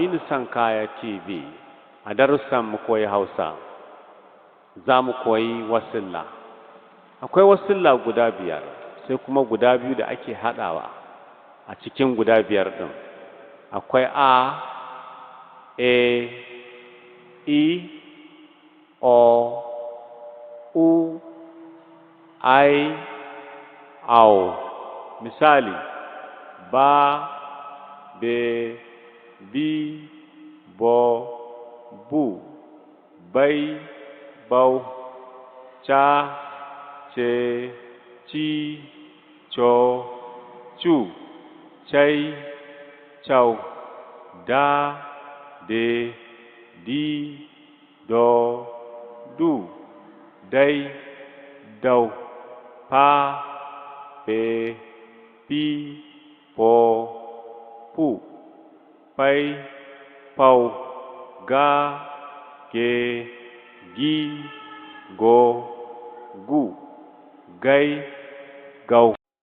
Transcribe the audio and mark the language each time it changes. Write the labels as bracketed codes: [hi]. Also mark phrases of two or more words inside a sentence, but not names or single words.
[ha] Hassan Kaya TV. A darussan mu koyi Hausa, za mu koyi wasilla. Akwai wasilla guda biyar, sai kuma guda biyu da ake haɗawa a cikin guda biyar ɗin. Akwai a, i, o, u, ai, au. Misali, ba, be, bi, bo, bu, bai, bau, cha, che, chi, cho, chu, chai, chau, da, de, di, do, du, dai, dau, pa, pe, pi, po, pu, pai, pau, ga, ge, gi, go, gu, gai, gau.